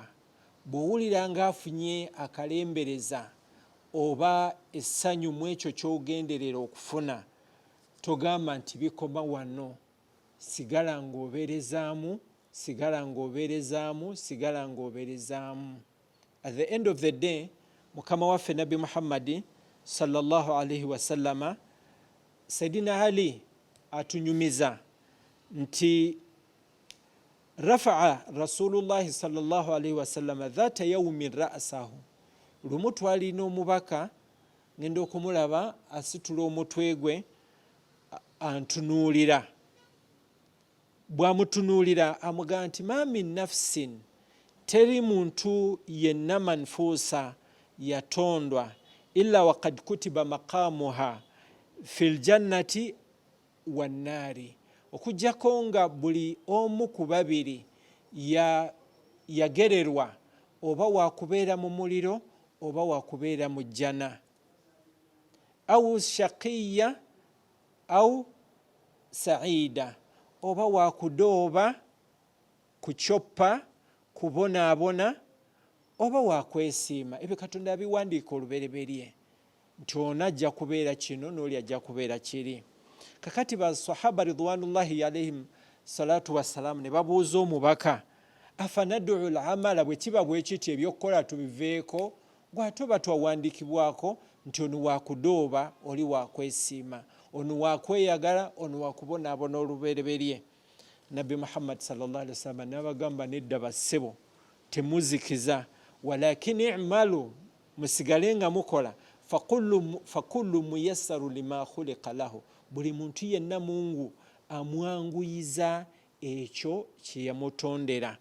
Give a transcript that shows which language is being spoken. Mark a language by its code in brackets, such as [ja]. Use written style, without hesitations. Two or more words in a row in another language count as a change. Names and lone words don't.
[lg] Bw'owulira ng'afunye akalembereza oba essanyu mu ekyo ky'ogenderera okufuna, togamba nti bikoma wano. Sigala ng'obeerezaamu, sigala ng'obeerezaamu, sigala ng'obeerezaamu. [en] At the end of the day, [lg] Mukama waffe Nabbi Muhammadi [ar] صلى الله عليه وسلم, Sayyidina Ali [lg] atunyumiza nti [ar] رفع رسول الله صلى الله عليه وسلم ذات يوم رأسه. [lg] Lumu twalina omubaka ngenda okumulaba asitula omutwe gwe antunuulira. Bw'amutunuulira amugamba nti [ar] ما من نفس, [lg] teri muntu yenna manfuusa yatondwa [ar] إلا وقد كتب مقامها في الجنة والنار, [lg] okujjako nga buli omu ku babiri yagererwa oba wakubeera mu muliro oba wakubeera mu jjana. [ar] أو شقية أو سعيدة, [lg] oba wakudooba, kucoppa, kubonaabona oba wakwesiima. Ebyo Katonda abiwandiika olubereberye nti ono ajja kubeera kino n'oli ajja kubeera kiri. Kakati basahaba [ar] رضوان الله عليهم الصلاة والسلام [lg] ne babuuza omubaka, [ar] أفندع الأعمال, [lg] bwe kiba bwe kiti ebyokukola tubiveeko, gw'ate oba twawandiikibwako nti ono wakudooba, oli wakwesiima, ono wakweyagala, ono wakubonaabona olubereberye. Nabbi Muhammad [ar] صلى الله عليه وسلم [lg] n'abagamba nedda bassebo, temuzikiza, [ar] ولكن اعملوا, [lg] musigale nga mukola, [ar] فكل ميسر لما خلق له, [lg] buli muntu yenna Mungu amwanguyiza ekyo kye yamutondera.